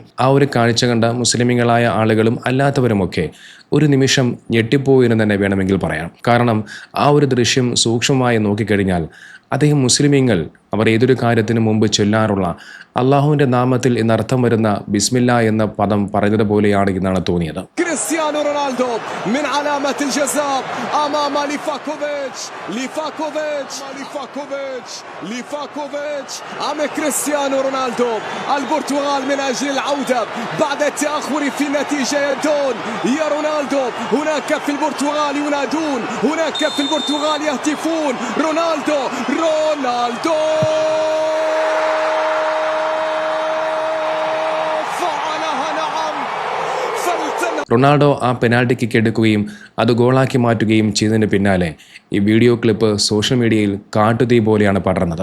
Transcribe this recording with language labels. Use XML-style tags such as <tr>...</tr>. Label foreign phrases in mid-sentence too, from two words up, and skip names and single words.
<ml>ആ ഒരു കാഴ്ച കണ്ട മുസ്ലിമീങ്ങളായ ആളുകളും അല്ലാത്തവരുമൊക്കെ ഒരു നിമിഷം ഞെട്ടിപ്പോയി എന്ന് തന്നെ വേണമെങ്കിൽ പറയാം. കാരണം ആ ഒരു ദൃശ്യം സൂക്ഷ്മമായി നോക്കിക്കഴിഞ്ഞാൽ അദ്ദേഹം മുസ്ലിമീങ്ങൾ അവർ ഏതൊരു കാര്യത്തിനു മുമ്പ് ചൊല്ലാറുള്ള അള്ളാഹുവിൻ്റെ നാമത്തിൽ എന്നർത്ഥം വരുന്ന ബിസ്മില്ല എന്ന പദം പറഞ്ഞതുപോലെയാണ് എന്നാണ് തോന്നിയത്.</ml> <ar>ക്രിസ്ത്യാനോ റൊണാൾഡോ من علامة الجزاء أمام ليفاكوفيتش أم كريستيانو رونالدو البرتغال من أجل العودة بعد التأخر في النتيجة يدون يا رونالدو. هناك في البرتغال ينادون، هناك في البرتغال يهتفون رونالدو.</ar> <ml>റൊണാൾഡോ ആ പെനാൽറ്റി കിക്ക് എടുക്കുകയും അത് ഗോളാക്കി മാറ്റുകയും ചെയ്തതിന് പിന്നാലെ ഈ വീഡിയോ ക്ലിപ്പ് സോഷ്യൽ മീഡിയയിൽ കാട്ടുതീ പോലെയാണ് പടർന്നത്.</ml>